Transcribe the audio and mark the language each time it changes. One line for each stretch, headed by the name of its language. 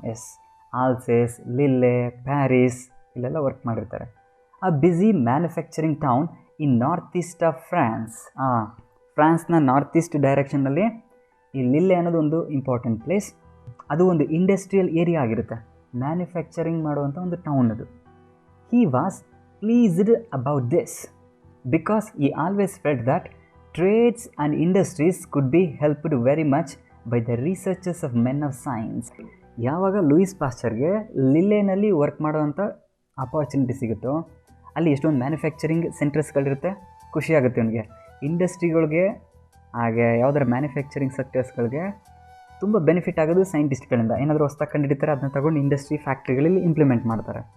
Kannada: S, Alsace, ಲಿಲ್ಲೆ, Paris ಇಲ್ಲೆಲ್ಲ work ಮಾಡಿರ್ತಾರೆ.
English: A busy manufacturing town in north east of France.
Kannada: ಫ್ರಾನ್ಸ್ನ north East ಡೈರೆಕ್ಷನ್ನಲ್ಲಿ ಈ ಲಿಲ್ಲೆ ಅನ್ನೋದು ಒಂದು ಇಂಪಾರ್ಟೆಂಟ್ ಪ್ಲೇಸ್. ಅದು ಒಂದು ಇಂಡಸ್ಟ್ರಿಯಲ್ ಏರಿಯಾ ಆಗಿರುತ್ತೆ, ಮ್ಯಾನುಫ್ಯಾಕ್ಚರಿಂಗ್ ಮಾಡುವಂಥ ಒಂದು ಟೌನ್ ಅದು.
English: He was pleased about this because he always felt that trades and industries could be helped very much by the researches of men of science.
Kannada: ಯಾವಾಗ Louis ಪಾಶ್ಚರ್ಗೆ ಲಿಲ್ಲೆನಲ್ಲಿ work ಮಾಡೋವಂಥ opportunity ಸಿಗುತ್ತೋ ಅಲ್ಲಿ ಎಷ್ಟೊಂದು manufacturing ಸೆಂಟರ್ಸ್ಗಳಿರುತ್ತೆ, ಖುಷಿಯಾಗುತ್ತೆ ಅವನಿಗೆ. ಇಂಡಸ್ಟ್ರಿಗಳಿಗೆ ಹಾಗೆ ಯಾವುದಾರ ಮ್ಯಾನುಫ್ಯಾಕ್ಚರಿಂಗ್ ಸೆಕ್ಟರ್ಸ್ಗಳಿಗೆ ತುಂಬ ಬೆನಿಫಿಟ್ ಆಗೋದು ಸೈಂಟಿಸ್ಟ್ಗಳಿಂದ. ಏನಾದರೂ ಹೊಸ್ದಾಗಿ ಕಂಡುಹಿಡಿತಾರೆ, ಅದನ್ನ ತಗೊಂಡು ಇಂಡಸ್ಟ್ರಿ ಫ್ಯಾಕ್ಟ್ರಿಗಳಲ್ಲಿ ಇಂಪ್ಲಿಮೆಂಟ್ ಮಾಡ್ತಾರೆ.